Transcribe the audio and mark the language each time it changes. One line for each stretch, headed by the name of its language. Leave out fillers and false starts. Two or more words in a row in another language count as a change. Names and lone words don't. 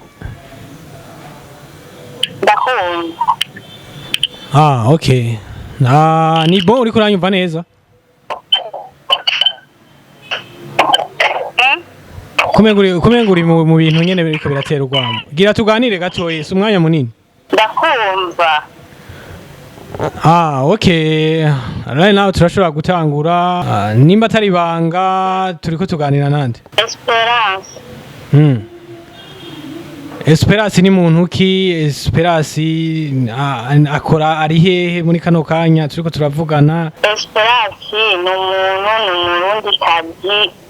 French: D'accord.
English: Okay.
Rundi: Ni bon uri kuranyumva neza? Kumenguri mu bintu nyene biriko biratera urwamo. Gira tuganire gatoye, si umwanya munini. Ndakumva.
English: Okay. Right now
Rundi: turashobora gutangura. Nimba atari banga turiko tuganira nande? Esperance. Esperance ni muntu ki? Esperance akora ari hehe muri kano kanya turiko turavugana? Esperance ni umurundi kazi.